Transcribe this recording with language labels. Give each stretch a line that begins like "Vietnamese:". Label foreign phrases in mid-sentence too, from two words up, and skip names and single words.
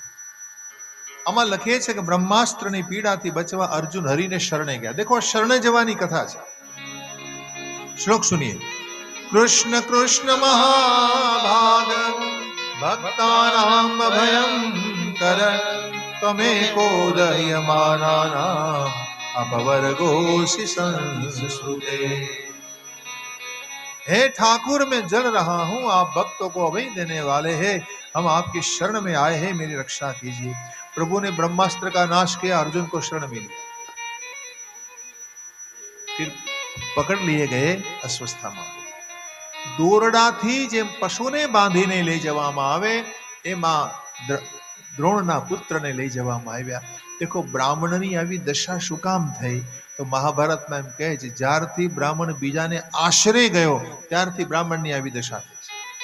Gujarati: આમાં લખે છે કે બ્રહ્માસ્ત્રની પીડાથી બચવા અર્જુન હરિને શરણે ગયા. દેખો, શરણે જવાની કથા છે.
Hindi: श्लोक सुनिए.
Sanskrit: कृष्ण कृष्ण महाभाग भक्तानाम भयंकर तमेको दयमानानाम अपवर्गोसि संस्कृते।
Hindi: हे ठाकुर, मैं जल रहा हूं, आप भक्तों को अभय देने वाले हैं, हम आपकी शरण में आए हैं, मेरी रक्षा कीजिए। प्रभु ने ब्रह्मास्त्र का नाश किया, अर्जुन को शरण मिली, फिर पकड़ लिए गए अश्वस्थामा।
Gujarati: દોરડાથી જેમ પશુને બાંધીને લઈ જવામાં આવે એમાં દ્રોણના પુત્રને લઈ જવામાં આવ્યા. देखो, ब्राह्मणनी આવી દશા શું કામ થઈ? તો મહાભારતમાં એમ કહે છે, જ્યારથી બ્રાહ્મણ બીજાને આશરે ગયો ત્યારથી બ્રાહ્મણની આવી દશા થઈ છે.